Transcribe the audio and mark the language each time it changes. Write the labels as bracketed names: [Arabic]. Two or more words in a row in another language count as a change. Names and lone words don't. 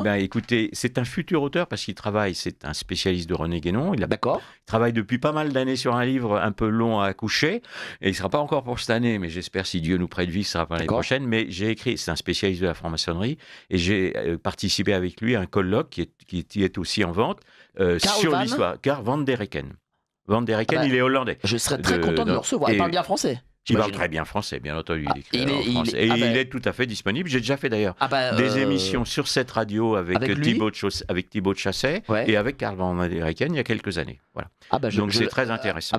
[French] Eh ben, écoutez, c'est un futur auteur parce qu'il travaille, c'est un spécialiste de René Guénon. D'accord. Il travaille depuis pas mal d'années sur un livre un peu long à accoucher. Et il ne sera pas encore pour cette année, mais j'espère, si Dieu nous prête vie, ce sera pas l'année prochaine. Mais j'ai écrit, c'est un spécialiste de la franc-maçonnerie. Et j'ai participé avec lui à un colloque qui est aussi en vente sur l'histoire. Karl van der Hecken. Van der Hecken, il est hollandais. Je serais très content de le recevoir. Il parle bien français. Il parle très bien français, bien entendu. Il est tout à fait disponible. J'ai déjà fait d'ailleurs des émissions sur cette radio avec Thibaut de Chasset et avec Karl van der Hecken il y a quelques années. Voilà. Donc c'est très intéressant.